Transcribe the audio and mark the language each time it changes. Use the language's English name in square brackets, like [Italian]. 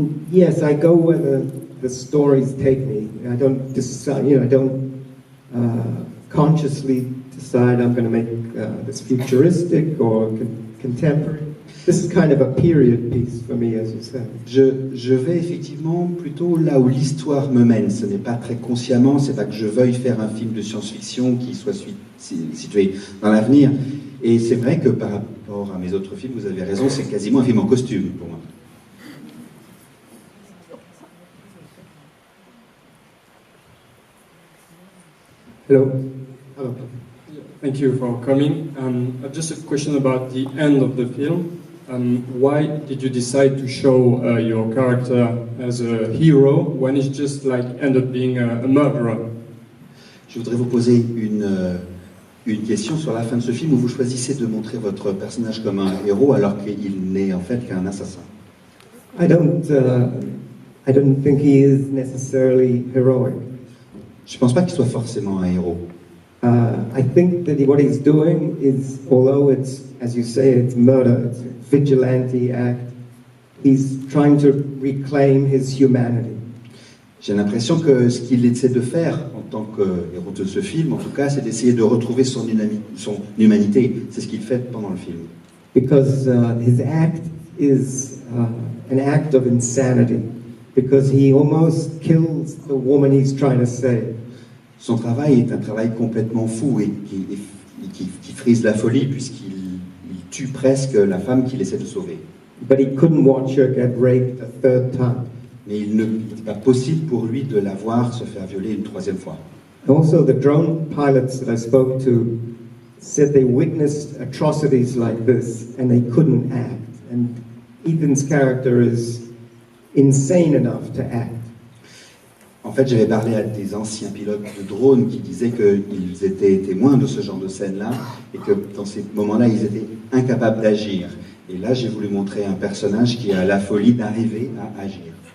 [English] Yes, I go where the stories take me. I don't decide, I don't consciously decide I'm going to make this futuristic or contemporary. This is kind of a period piece for me, as you said. [French] Je vais effectivement plutôt là où l'histoire me mène. Ce n'est pas très consciemment, c'est pas que je veuille faire un film de science-fiction qui soit situé dans l'avenir. Et c'est vrai que par rapport à mes autres films, vous avez raison, c'est quasiment un film en costume pour moi. [English] Hello. Hello. Thank you for coming. Just a question about the end of the film. Why did you decide to show your character as a hero when it's just like ended up being a murderer? [French] Je voudrais vous poser une question sur la fin de ce film où vous choisissez de montrer votre personnage comme un héros alors qu'il n'est en fait qu'un assassin. [English] I don't think he is necessarily heroic. [French] Je ne pense pas qu'il soit forcément un héros. [English] I think that what he's doing is, although it's, as you say, it's murder, it's a vigilante act, he's trying to reclaim his humanity. [French] J'ai l'impression que ce qu'il essaie de faire en tant que héros de ce film, en tout cas, c'est d'essayer de retrouver son humanité. C'est ce qu'il fait pendant le film. [English] Because his act is an act of insanity. Because he almost kills the woman he's trying to save. [French] Son travail est un travail complètement fou et qui frise la folie puisqu'il tue presque la femme qu'il essaie de sauver. [English] But he couldn't watch her get raped a third time. [French] Mais il n'était pas possible pour lui de la voir se faire violer une troisième fois. [English] Also, the drone pilots that I spoke to said they witnessed atrocities like this and they couldn't act. And Ethan's character is insane enough to act. [French] En fait, j'avais parlé à des anciens pilotes de drones qui disaient qu'ils étaient témoins de ce genre de scène-là et que dans ces moments-là, ils étaient incapables d'agir. Et là, j'ai voulu montrer un personnage qui a la folie d'arriver à agir.